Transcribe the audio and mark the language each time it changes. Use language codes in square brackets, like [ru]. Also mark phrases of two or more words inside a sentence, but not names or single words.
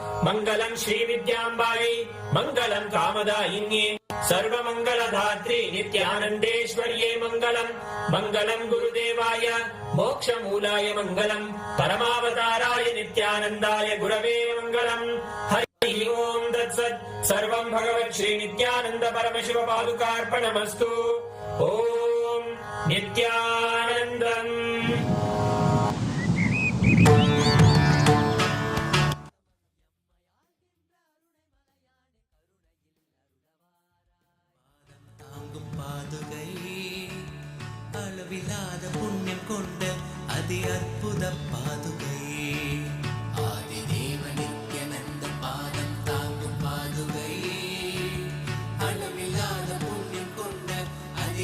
[sa] मङ्गलम् श्रीविद्याम्बायै मङ्गलं कामदायिन्ये सर्वमङ्गलधात्रे नित्यानन्देश्वर्ये मङ्गलम् मङ्गलं गुरुदेवाय मोक्षमूलाय मङ्गलम् परमावताराय नित्यानन्दाय गुरवे मङ्गलम् हरि ओम् तत्सत् सर्वं भगवत् श्री नित्यानन्द परमशिव पादुकार्पणमस्तु ॐ नित्यानन्दम् [ta] அளவில்லாத புண்ணியம் கொண்ட அதி அற்புத பாதுகை ஆதி தேவ நித்யானந்த பாதம் தாங்கும் பாதுகை அளவில்லாத புண்ணியம் கொண்ட அதி